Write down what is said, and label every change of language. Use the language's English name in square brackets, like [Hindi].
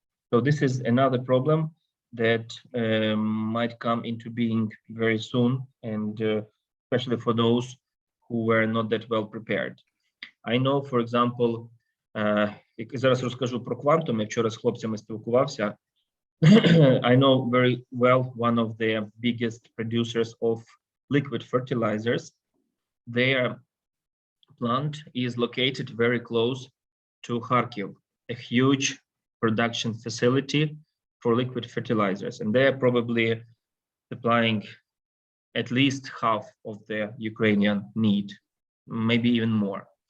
[English] So this is another problem that might come into being very soon, and especially for those who were not that well prepared. I know, for example, [Ukrainian] зараз розкажу про квантум, я вчора з хлопцями спілкувався. [English] I know very well one of the biggest producers of liquid fertilizers. Their plant is located very close to Kharkiv, a huge production facility for liquid fertilizers, and they're probably supplying at least half of the Ukrainian need, maybe even more.